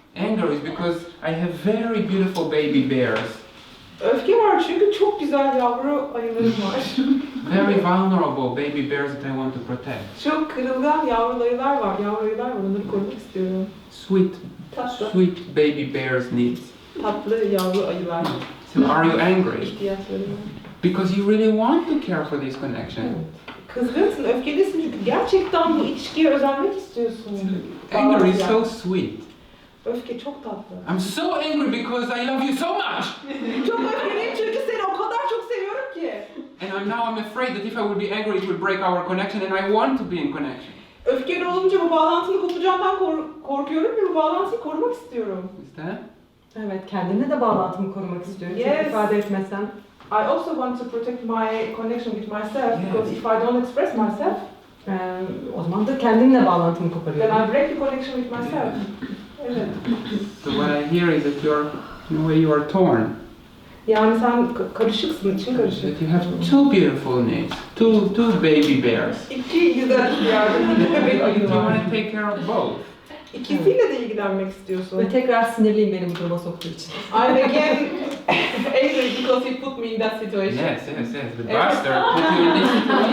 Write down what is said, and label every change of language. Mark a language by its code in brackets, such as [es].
[en] Anger is because I have very beautiful baby bears, [tr] Öfke var çünkü çok güzel yavru ayılarım var. [en] very vulnerable baby bears that I want to protect. [tr] Çok kırılgan yavru ayılar var. Onları korumak istiyorum. [en] Sweet baby bears needs. [tr] Tatlı yavru ayılar. [en] So are you angry? [tr] İhtiyaçları var. [en] Because you really want to care for this connection. [tr] Kızgınsın, öfkelisin çünkü gerçekten bu ilişkiye özenmek istiyorsun. [en] Anger is so sweet. [tr] Öfke çok tatlı. [en] I'm so angry because I love you so much. [tr] Çok öfkeliyim çünkü seni o kadar çok seviyorum ki. [en] And I'm afraid that if I would be angry it will break our connection and I want to be in connection. [tr] Öfkeli olunca bu bağlantının kopacağından korkuyorum ve bu bağlantıyı korumak istiyorum. [en] Is that? [tr] Evet, kendimle de bağlantımı korumak istiyorum. [en] Yes. [tr] Çok ifade etmesem. [en] I also want to protect my connection with myself because if I don't express myself, [tr] O zaman da kendimle bağlantımı [en] then [tr] koparıyorum. [en] I break the connection with myself. [tr] Evet. [en] So what I hear is that in a way you are torn. [tr] Yani sen karışıksın, için karışık. [en] That you have two beautiful needs, two baby bears. [tr] İki güzel ihtiyacın, iki bebek [en] You [tr] ayın var. [en] want to take care of both. [tr] İkisiyle de ilgilenmek istiyorsun. Ve tekrar sinirliyim beni bu duruma soktuğu için. [en] I'm again angry because he put me in that situation. Yes. The bastard put you in this situation.